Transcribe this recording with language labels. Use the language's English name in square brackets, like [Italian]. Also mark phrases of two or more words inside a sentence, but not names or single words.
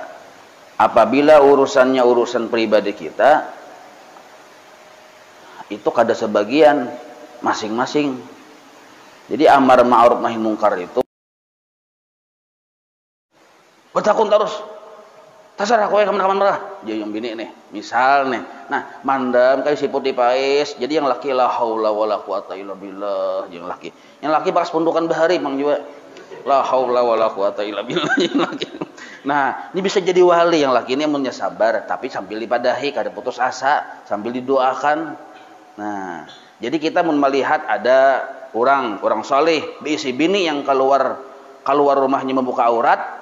[Banjar] Apabila urusannya urusan pribadi kita, itu kada sebagian masing-masing. Jadi [Arabic] أمر معروف نهي منكر [Banjar] itu bertakun terus. Terserah kowe kaman-kaman marah. Jadi yang bini nih, misal nih. Nah, mandam kayak si putih pais. Jadi yang laki [Arabic] لا حول ولا قوة إلا بالله, [Banjar] yang laki. Yang laki pas pundukan bahari Mang juga. [Arabic] لا حول ولا قوة إلا بالله [Banjar] yang laki. Nah, ini bisa jadi wali yang laki ini amunnya sabar, tapi sambil dipadahi kada putus asa, sambil didoakan. Nah, jadi kita melihat ada orang saleh, si bini yang keluar rumahnya membuka aurat.